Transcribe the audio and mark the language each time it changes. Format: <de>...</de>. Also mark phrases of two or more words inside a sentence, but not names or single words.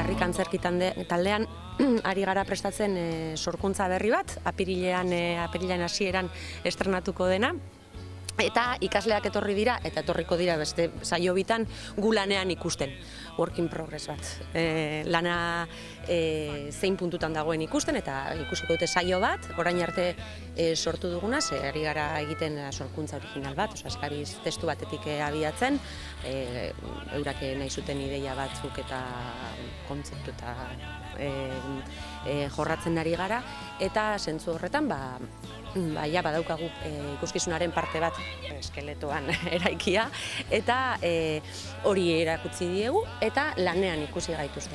<eu>antzerki taldean ari gara prestatzen sorkuntza berri bat, apirilean hasieran estrenatuko dena. Eta ikasleak etorri dira, eta etorriko dira beste saio bitan gu lanean ikusten.</eu> <en>Work in progress bat.</en> <eu>Lana zein puntutan dagoen ikusten, eta ikusiko dute saio bat, orain arte sortu duguna, ze ari gara egiten sorkuntza original bat, eskariz testu batetik abiatzen, eurak nahi zuten ideia batzuk eta kontzeptu eta jorratzen ari gara, eta zentzu horretan, badaukagu ikuskizunaren parte bat eskeletoan eraikia, eta hori erakutsi diegu, eta lanean ikusi gaituzte.</eu>